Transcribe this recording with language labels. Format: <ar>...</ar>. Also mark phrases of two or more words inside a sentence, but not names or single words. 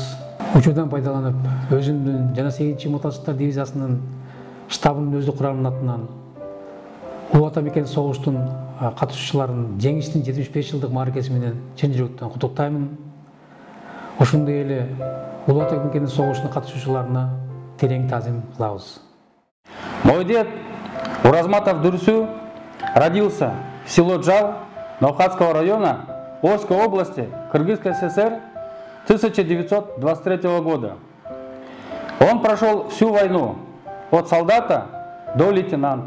<ky>Учурдан пайдаланып, өзүмдүн жана 8-чи мотоциклдар дивизиясынын штабынын өздүк курамынын атынан Улуу Ата мекен согуштун катышуучуларын жеңиштин 75 жылдык мааракеси менен чын жүрөктөн куттуктаймын. Ошондой эле Улуу Ата мекенинин согушуна катышуучуларына терең таазим кылабыз.</ky> <ru>Мой дед Уразматов Дурсу родился в село Джал Наухатского района Омской области Кыргызской ССР 1923 года. Он прошел всю войну от солдата до лейтенанта.</ru>